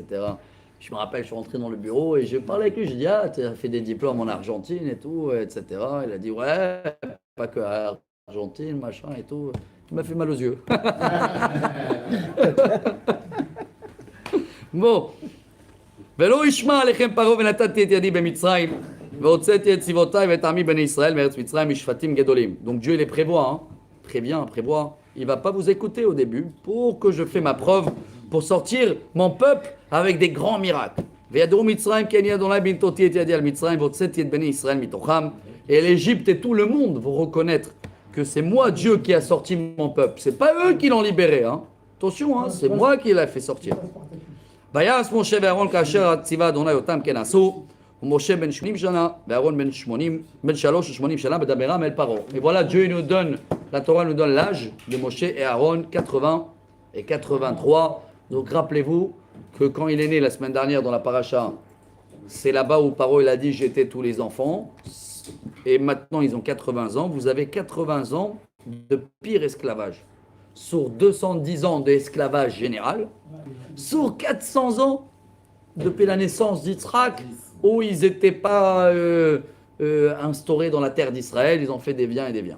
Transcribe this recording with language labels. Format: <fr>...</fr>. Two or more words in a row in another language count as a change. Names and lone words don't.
<fr>Je me rappelle, je suis rentré dans le bureau et je parlais avec lui, je dis, tu as fait des diplômes en Argentine et tout, etc. Il a dit, ouais, pas que à Argentine, machin et tout. Il m'a fait mal aux yeux. Bon.</fr> <he>ולא ישמע עליכם פרעה ונתתי את ידי במצרים והוצאתי את צבאותיי ואת עמי בני ישראל מארץ מצרים משפטים גדולים.</he> <fr>Donc Dieu il les prévoit, hein. Prévoit. Il va pas vous écouter au début pour que je fais ma preuve pour sortir mon peuple avec des grands miracles.</fr> <he>וידעו מצרים כי אני אדוני בנתותי את ידי על מצרים והוצאתי את בני ישראל מתוכם.</he> <fr>Et l'Égypte et tout le monde vont reconnaître que c'est moi Dieu qui a sorti mon peuple. C'est pas eux qui l'ont libéré, hein. Attention, hein, c'est moi qui l'ai fait sortir.</fr> <he>ויעש משה ואהרון כאשר ציווה אדוני אותם כן עשו, ומשה בן 80 שנה, ואהרון בן 3 ו80 שנה בדברם אל פרעה.</he> <fr>Et voilà, Dieu nous donne, la Torah nous donne l'âge de Moshe et Aaron, 80 et 83. Donc rappelez-vous que quand il est né la semaine dernière dans la paracha, c'est là-bas où Paro il a dit j'étais tous les enfants, et maintenant ils ont 80 ans. Vous avez 80 ans de pire esclavage. Sur 210 ans d'esclavage général, sur 400 ans depuis la naissance d'Yitzhak, où ils n'étaient pas instaurés dans la terre d'Israël, ils ont fait des biens et des biens.</fr>